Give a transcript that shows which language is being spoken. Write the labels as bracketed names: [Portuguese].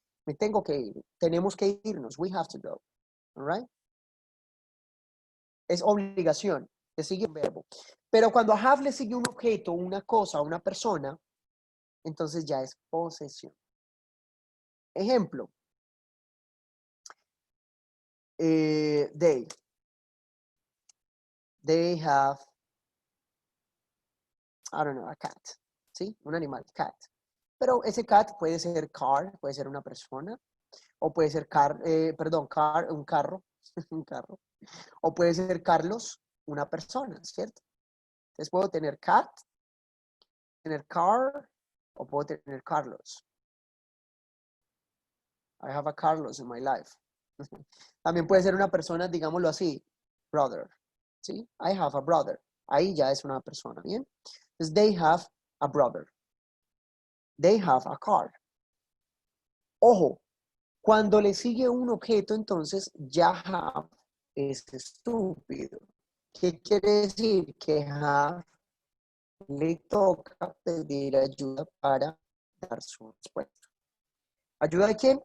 [Spanish] Me tengo que ir. Tenemos que irnos. [English] We have to go. All right? [Spanish] Es obligación. Le sigue un verbo. Pero cuando a have le sigue un objeto, una cosa, una persona, entonces ya es posesión. Ejemplo. [English] They have, I don't know, a cat. [Spanish] ¿Sí? Un animal, cat. Pero ese cat puede ser car, puede ser una persona, o puede ser un carro, un carro, o puede ser Carlos, una persona, ¿cierto? Entonces puedo tener cat, tener car, o puedo tener Carlos. [English] I have a Carlos in my life. [Spanish] También puede ser una persona, digámoslo así, brother, ¿sí? [English] I have a brother. [Spanish] Ahí ya es una persona, ¿bien? Entonces, [English] they have a brother. They have a car. [Spanish] Ojo, cuando le sigue un objeto, entonces ya have es estúpido. ¿Qué quiere decir? Que have le toca pedir ayuda para dar su respuesta. ¿Ayuda de quién?